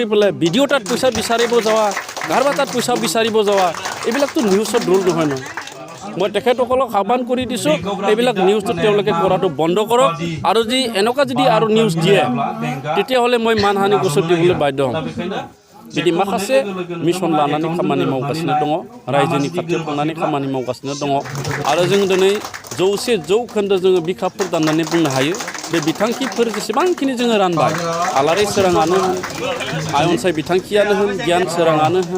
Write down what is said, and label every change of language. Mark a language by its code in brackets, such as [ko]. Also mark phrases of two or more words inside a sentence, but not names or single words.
[as] পেলাই ভিডিঅ' তাত পইচা বিচাৰিব যাৱা কাৰোবাৰ তাত পইচা বিচাৰিব যাৱা এইবিলাকতো নিউজত ৰোল নহয় নহয় মই তেখেতসকলক আহ্বান কৰি দিছোঁ এইবিলাক নিউজটো তেওঁলোকে কৰাটো বন্ধ কৰক আৰু যদি এনেকুৱা যদি আৰু নিউজ দিয়ে তেতিয়াহ'লে মই মানহানি গোচৰ দিবলৈ বাধ্য হ'ম [brx] बिदि माखासे मिशन लानानै खामानि मावगासिनो दङ रायजोनि खाथियाव थांनानै खामानि मावगासिनो दङ आरो जों दिनै 100% जोङो बिखाफोर दाननानै बुंनो हायो बे बिथांखिफोर जेसेबांखिनि जोङो रानबाय आलारि सोराङानो होन आय अनसाय बिथांखियानो होन गियान सोराङानो होन